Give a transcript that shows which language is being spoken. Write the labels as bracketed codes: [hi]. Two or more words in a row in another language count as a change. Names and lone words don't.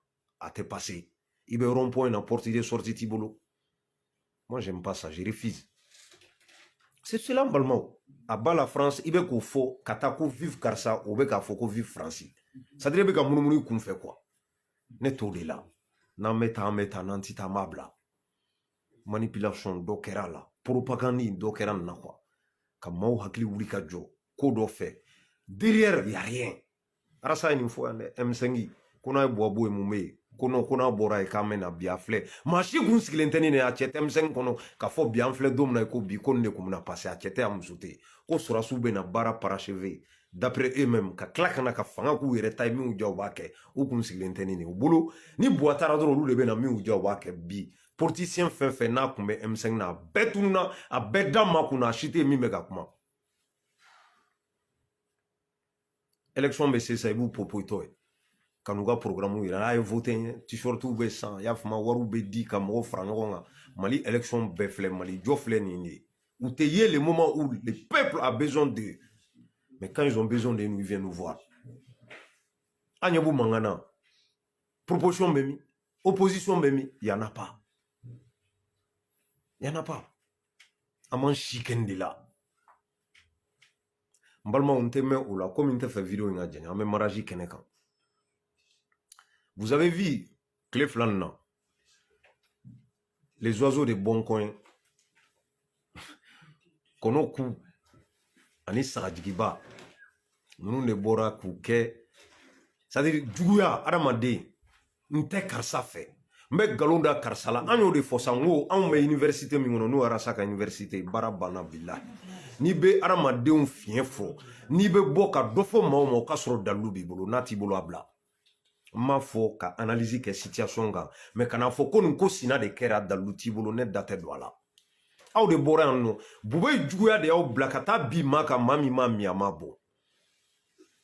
[bm] a tɛ passer i bɛ rond point na [fr] porte de sortie [bm] t'i bolo [fr] moi j'aime pas ça je refuse c'est cela [bm] n balimaw a ba la France i bɛ k'o fɔ ka taa ko vive karisa o bɛ k'a fɔ ko vive Faransi [fr] c'est à dire [bm] i bɛ ka munumunu i kun fɛ quoi ne t'o de la n'an bɛ taa an bɛ taa n'an ti taa an b'a bila manipulation dɔ kɛra a la propagande dɔ kɛra nin na quoi ka maaw hakili wuli ka jɔ ko dɔ fɛ [fr] derrière y a rien [bm] arasa ye nin fɔ yan dɛ M5 ko n'a ye buwabo ye mun bɛ yen ko non ko n'a bɔra ye k'an bɛ na bi a filɛ maa si kun sigilen tɛ nin de a cɛ tɛ M5 kɔnɔ k'a fɔ bi an filɛ don min na ko bi ko nin de kun bɛna passer a cɛ tɛ a muso tɛ ko sɔrɔsiw bɛ na baara [fr] parachever d'après eux-mêmes [bm] ka tila ka na ka fanga k'u yɛrɛ ta ye minnu diya u b'a kɛ u kun sigilen tɛ nin de u bolo ni buwa taara dɔrɔn olu de bɛ na minnu diya u b'a kɛ bi politicien fɛn fɛn n'a kun bɛ M5 na a bɛɛ tununa a bɛɛ da ma kunna a si tɛ min bɛ ka kuma élection bɛ se sa i b'u popoyitɔ ye ka n'u ka programme yira n'a ye voté ɲɛ t-shirtiw bɛ san i y'a faamu wariw bɛ di ka mɔgɔw fara ɲɔgɔn kan Mali élection bɛɛ filɛ Mali jɔ filɛ nin ye u tɛ ye [fr] le moment où le peuple a besoin d'eux mais quand ils ont besoin de nous ils viennent nous voir [bm] an ɲɛ b'u mankan na proposition bɛ min opposition bɛ min [fr] y en a pas [bm] an m'an si kɛ nin de la n balimaw n tɛ mɛn o la komi n tɛ fɛ vidéo in ka jɛɲa an bɛ mariage kɛnɛ kan [fr] vous avez vu [bm] tile fila nin na [fr] les oiseaux de bon coin [bm] kɔnɔ ku ani sagajigiba ninnu de bɔra k'u kɛ [fr] c'est à dire [bm] juguya adamaden n tɛ karisa fɛ n bɛ nkalon da karisa la an y'o de fɔ san ko anw bɛ université min kɔnɔ n'o arasa ka université baara banna bilahi n'i bɛ adamadenw fiɲɛ fɔ n'i bɛ bɔ ka dɔ fɔ maa o maa o ka sɔrɔ dalilu b'i bolo n'a t'i bolo a bila n m'a fɔ ka analyse kɛ situation kan mais kana fɔ ko nin ko sina de kɛra dalilu t'i bolo ne da tɛ don a la aw de bɔra yan nɔ bube juguya de y'aw bila ka taa bin maa kan maa min m'a min a m'a bɔ